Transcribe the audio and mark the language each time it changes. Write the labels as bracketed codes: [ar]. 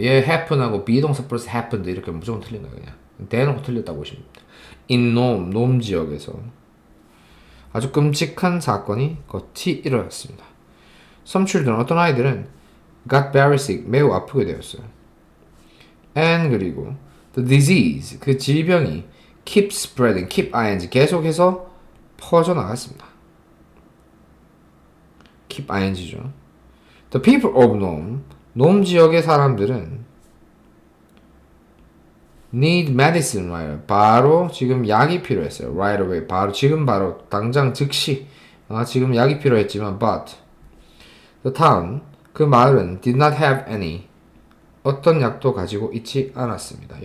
[ko] 얘 happen하고 비동사 플러스 happened 이렇게 무조건 틀린 거예요. 그냥 대놓고 틀렸다고 보시면 됩니다. [en] In Nome, [ko] 놈 지역에서 아주 끔찍한 사건이 곧이 일어났습니다. [en] Some children, [ko] 어떤 아이들은 [en] got very sick, [ko] 매우 아프게 되었어요. And 그리고 [en] the disease, [ko] 그 질병이 [en] keep spreading, keep ing, [ko] 계속해서 퍼져나갔습니다. [en] keep ing [ko] 죠. [en] The people of Nome, [ko] 놈 지역의 사람들은 [en] need medicine right, [ko] 바로 지금 약이 필요했어요. [en] right away, [ko] 바로 당장 즉시 지금 약이 필요했지만 [en] but the town, [ko] 그 마을은 [en] did not have any, [ko] 어떤 약도 가지고 있지 않았습니다.